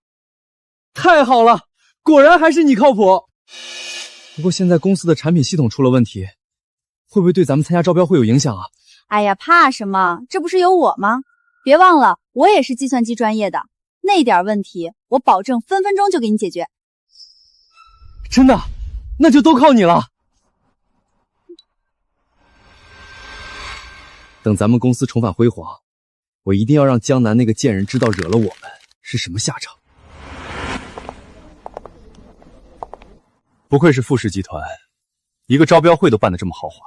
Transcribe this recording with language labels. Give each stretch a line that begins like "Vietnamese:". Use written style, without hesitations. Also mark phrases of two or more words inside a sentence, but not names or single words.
Chinese: 太好了，果然還是你靠譜。不過現在公司的產品系統出了問題，會不會對咱們參加招標會有影響啊？哎呀，怕什麼？這不是有我嗎？別忘了，我也是計算機專業的，那點問題我保證分分鐘就給你解決。真的？那就都靠你了。等咱們公司重返輝煌， 我一定要让江南那个贱人知道惹了我们是什么下场。不愧是富氏集团，一个招标会都办得这么豪华。